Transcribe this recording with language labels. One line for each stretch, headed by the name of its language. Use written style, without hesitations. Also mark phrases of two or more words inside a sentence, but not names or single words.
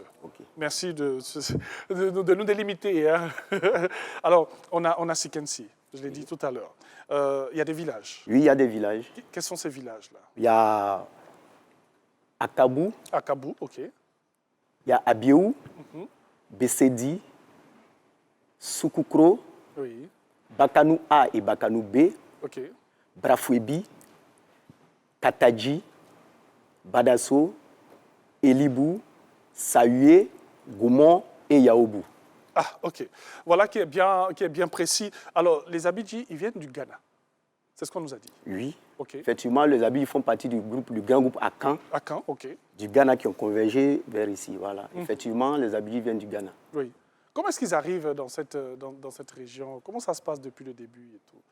French: Ok. Merci de nous délimiter. Hein. Alors, on a Sikensi, je l'ai dit tout à l'heure. Il y a des villages. Oui, il y a des villages. Quels sont ces villages-là? Il y a Akabou, Akabou, ok. il y a Abiou, Bessedi, Soukoukro, Oui, Bakanou A et Bakanou B, ok. Brafouebi, Katadji, Badasso, Elibou, Sahué, Goumon et Yaoubou. Ah, ok. Voilà qui est bien précis. Alors, les Abidji, ils viennent du Ghana. C'est ce qu'on nous a dit. Oui. Ok. Effectivement, les Abidji font partie du grand groupe Akan, À Caen, ok. du Ghana qui ont convergé vers ici. Voilà. Effectivement, les Abidji viennent du Ghana. Oui. Comment est-ce qu'ils arrivent dans cette région? Comment ça se passe depuis le début et tout?